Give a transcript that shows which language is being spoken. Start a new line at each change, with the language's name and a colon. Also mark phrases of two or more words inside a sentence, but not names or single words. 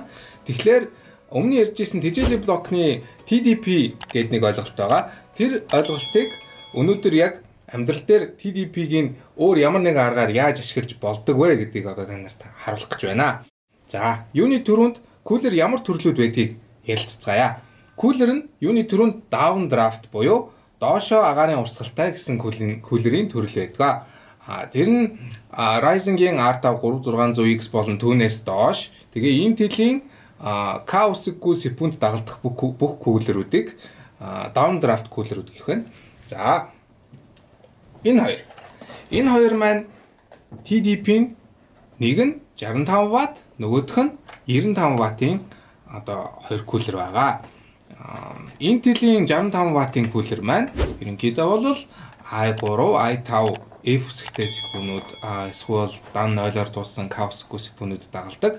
Mongolian: Тэгэхээр өмнө ярьжсэн TJL блокны TDP гэдэг нэг ойлголт байгаа. Тэр ойлголтыг өнөөдөр яг амьдрал дээр TDP-гийн өөр ямар нэгэн аргаар яаж ашиглаж болдог вэ гэдгийг одоо та нарт харуулах гэж байна. За, юуны түрүүнд кулер ямар төрлүүд байдгийг ярилцгаая. Кулер нь юуны түрүүнд
English: down draft
Mongolian: буюу доошоо агаарын урсгалтай гэсэн кулерийн төрөл байдаг. Тэр нь Ryzen-гийн R5 3600X болон түүнээс доош. Тэгээ Intel-ийн K-гүй секунд дагалдах бүх кулерүүдийг
English: down draft
Mongolian: кулерүүд гэх байна. За, энэ хоёр маань TDP-ийн нэг нь 65W, нөгөөх нь 95W-ийн одоо хоёр кулер байгаа. Intel-ийн 65W-ийн кулер маань ерөнхийдөө бол i3, i5 F үсгтэй CPU-нүүд эсвэл дан 0-оор тулсан K-гүй CPU-нүүд дагалдаг.